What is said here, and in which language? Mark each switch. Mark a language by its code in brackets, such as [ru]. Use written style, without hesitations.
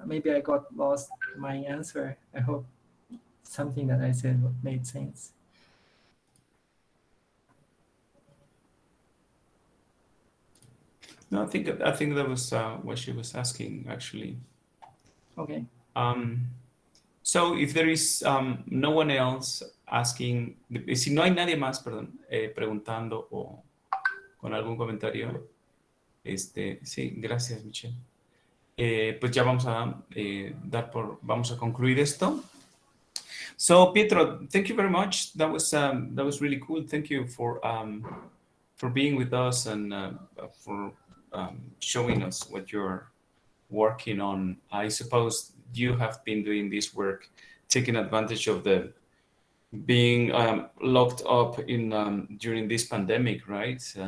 [en] Maybe I got lost my answer. I hope something that I said made sense. No, I think that was what she was asking actually. Okay. So if there is no one else asking, [es] si no hay nadie más, perdón, preguntando o con algún comentario, sí, gracias, Michelle. Pues ya vamos a vamos a concluir esto. [en] So Pietro, thank you very much. That was really cool. Thank you for being with us and for showing us what you're working on. I suppose you have been doing this work, taking advantage of the being locked up in during this pandemic, right?